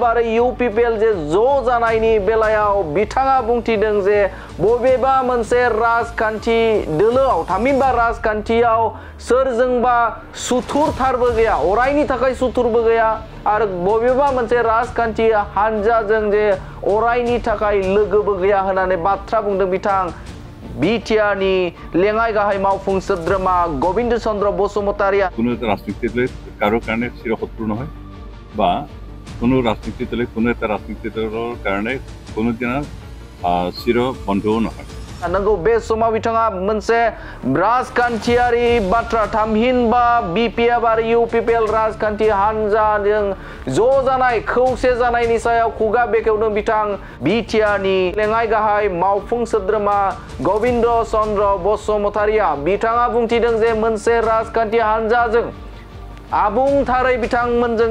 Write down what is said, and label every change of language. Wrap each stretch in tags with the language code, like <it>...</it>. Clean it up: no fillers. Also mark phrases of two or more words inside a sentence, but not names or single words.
<brx>आरो यूपीपीएल जे ज' जानायनि बेलायाव बिथाङा बुंथिदों जे बबेबा मोनसे राजखान्थि दोलोआव थामहिनबा राजखान्थियाव सोरजोंबा सुथुरथारबो गैया अरायनि थाखाय सुथुरबो गैया आरो बबेबा मोनसे राजखान्थि हानजाजों जे अरायनि थाखाय लोगोबो गैया होननानै बाथ्रा बुंदों बिथां बीटीआरनि लेङाइ गाहाय मावफुं सोद्रोमा गबिन्द चन्द्र बसुमतारिया</brx> <as>কোনো রাজনীতি দলে কারো কারণে চিরশত্রু নহয় বা কোনো রাজনীতি দলে কোনো এটা রাজনীতি দলৰ কাৰণে কোনোদিনা চিৰ বন্ধুও নহয়</as> <brx>नंगौ बे समाव बिथाङा मोनसे राजखान्थियारि बाथ्रा थामहिनबा बीपीएफ आरो यूपीपीएल राजखान्थि हानजाजों ज' जानाय खौसे जानायनि सायाव खुगा बेखेवदों बिथां बीटीआरनि लेङाइ गाहाय मावफुं सोद्रोमा गबिन्द चन्द्र बसुमतारिया बिथाङा बुंथिदों जे मोनसे राजखान्थि हानजाजों आबुंथारै बिथांमोनजों</brx>